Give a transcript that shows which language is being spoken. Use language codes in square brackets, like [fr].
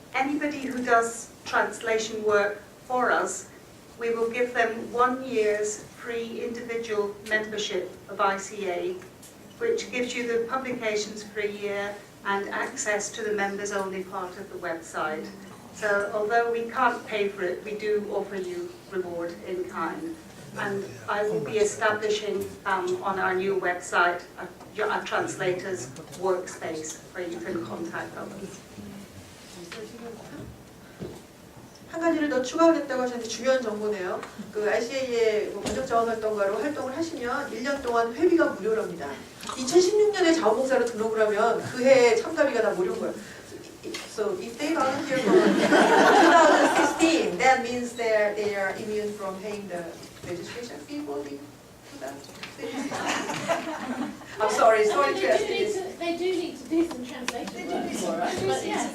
[en] Anybody who does translation work for us, we will give them 1 year's free individual membership of ICA, which gives you the publications for a year and access to the members only part of the website. So although we can't pay for it, we do offer you reward in kind. And I will be establishing on our new website a translator's workspace where you can contact others. [ko] 한 가지를 더 추가하겠다고 하셨는데 중요한 정보네요. 그 RCA의 뭐 가족자원활동가로 활동을 하시면 1년 동안 회비가 무료랍니다. 2016년에 자원봉사로 등록을 하면 그 해에 참가비가 다 무료인 거예요. [en] So if they volunteer for 2016, that means they are immune from paying the registration fee for the 2016. I'm sorry to ask you this. They do need to do some translation work for us, but yes,